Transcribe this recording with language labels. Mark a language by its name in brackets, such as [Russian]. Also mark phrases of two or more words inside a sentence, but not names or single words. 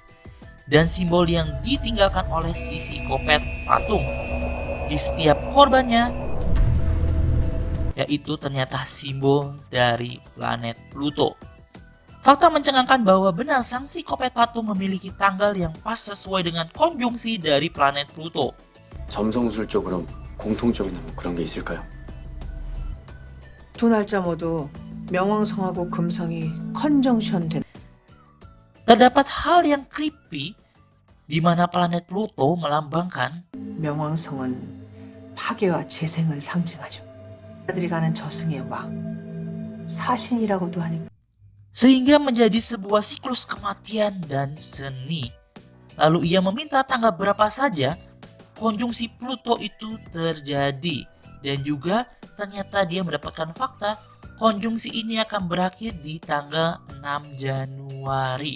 [Indonesian] Dan simbol yang ditinggalkan oleh si psikopat patung di setiap korbannya, yaitu ternyata simbol dari planet Pluto. Fakta mencengangkan bahwa benar sang psikopat patung memiliki tanggal yang pas sesuai dengan konjungsi dari planet Pluto. [Korean] 점성술적으로 공통적인 뭐 그런 게 있을까요? 두 날짜 모두 명왕성하고 금성이 컨정션 된 [Indonesian] Terdapat hal yang creepy di mana planet Pluto melambangkan [Korean] 명왕성은 파괴와 재생을 상징하죠. 그들이 가는 저승의 왕, 사신이라고도 하니까 [Indonesian] sehingga menjadi sebuah siklus kematian dan seni. Lalu ia meminta tanggal berapa saja konjungsi Pluto itu terjadi. Dan juga ternyata dia mendapatkan fakta konjungsi ini akan berakhir di tanggal 6 Januari.